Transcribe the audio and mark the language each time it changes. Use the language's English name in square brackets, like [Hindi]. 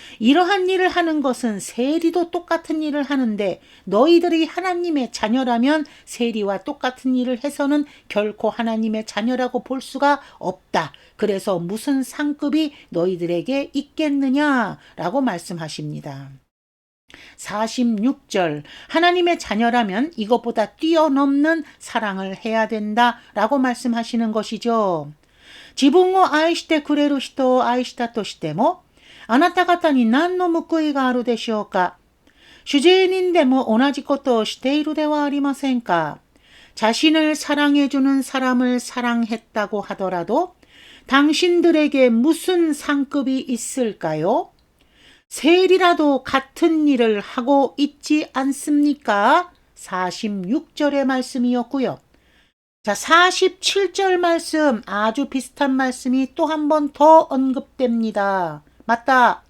[Korean] 이러한 일을 하는 것은 세리도 똑같은 일을 하는데 너희들이 하나님의 자녀라면 세리와 똑같은 일을 해서는 결코 하나님의 자녀라고 볼 수가 없다. 그래서 무슨 상급이 너희들에게 있겠느냐라고 말씀하십니다. 46절 하나님의 자녀라면 이것보다 뛰어넘는 사랑을 해야 된다라고 말씀하시는 것이죠. [Japanese] 自分を愛してくれる人を愛したとしても、あなた方に何の報いがあるでしょうか。主税人でも同じことをしているではありませんか。 [Korean] 자신을 사랑해주는 사람을 사랑했다고 하더라도 당신들에게 무슨 상급이 있을까요? 세리라도 같은 일을 하고 있지 않습니까? 46절의 말씀이었고요. 자, 47절 말씀 아주 비슷한 말씀이 또 한 번 더 언급됩니다. 맞다.